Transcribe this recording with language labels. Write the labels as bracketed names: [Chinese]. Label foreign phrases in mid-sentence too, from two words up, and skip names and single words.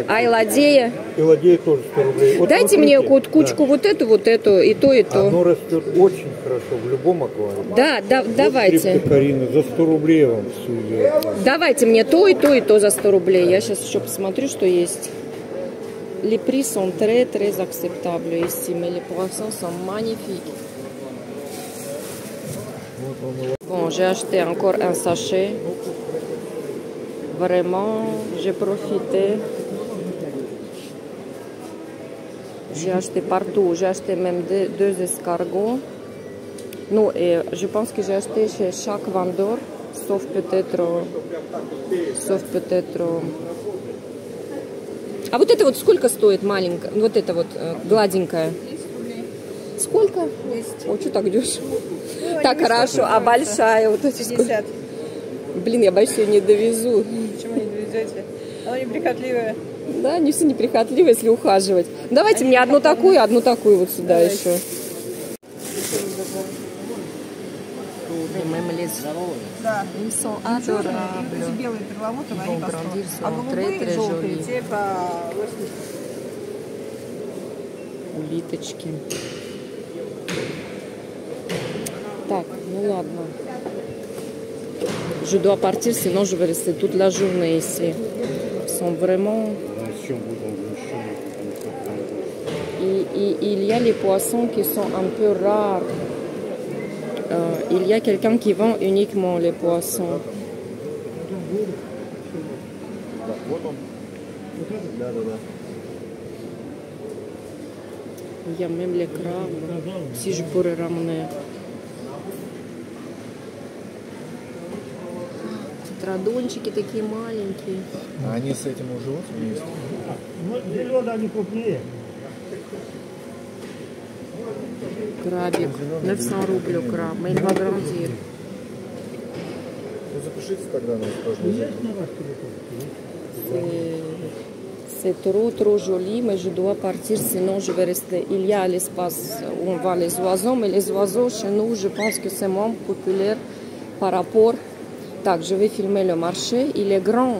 [Russian] А Айладея? и ладей тоже 100 рублей. Вот Дайте смотрите, мне вот кучку вот эту, и то, и то. Оно растет очень хорошо в любом аквариуме. Да, да, давайте. Криптокарина, за 100 рублей я вам всю ее. Давайте мне то, и то за 100 рублей. Я сейчас еще посмотрю, что есть. [French] Les prix sont très très acceptables ici, mais les poissons sont magnifiques. Bon, j'ai acheté encore un sachet. Vraiment, j'ai profité. J'ai acheté partout. J'ai acheté même deux escargots. Non, et je pense que j'ai acheté chez chaque vendeur, sauf peut-être. [Russian] А вот это вот сколько стоит маленькая? Вот это вот гладенькая. Сколько? 10. О, что так дешево? Ну, так хорошо, а большая вот эти 50. Блин, я боюсь, я не довезу. Почему не довезете? Она неприхотливая. Да, не все неприхотливы, если ухаживать. Давайте мне одну такую вот сюда. Давайте. Еще. Да. [French] Ils sont adorables. [Russian] Эти белые перламутровые, они по 100. А sont голубые, [French] très, très [Russian] желтые, jolis. те по 80. Улиточки. Так, ну ладно. [French] Je dois partir, sinon je vais rester toute la journée ici. Ils sont vraiment... Il y a les poissons qui sont un peu rares. Il y a quelqu'un qui vend uniquement les poissons. Il y a même les crabes, si je pourrais ramener. [Russian] Традончики такие маленькие. А они с этим живут вместе? Ну, зеленые они крупнее. Крабик. 900 рублей краб. [French] Mais il va grandir. [Russian] Ну, запишите тогда на каждый день. [French] C'est trop joli, mais je dois partir, sinon je vais rester. Il y a l'espace où on voit les oiseaux, mais les oiseaux chez nous, je pense que c'est moins populaire par rapport. Так, je vais filmer le marché. Il est grand.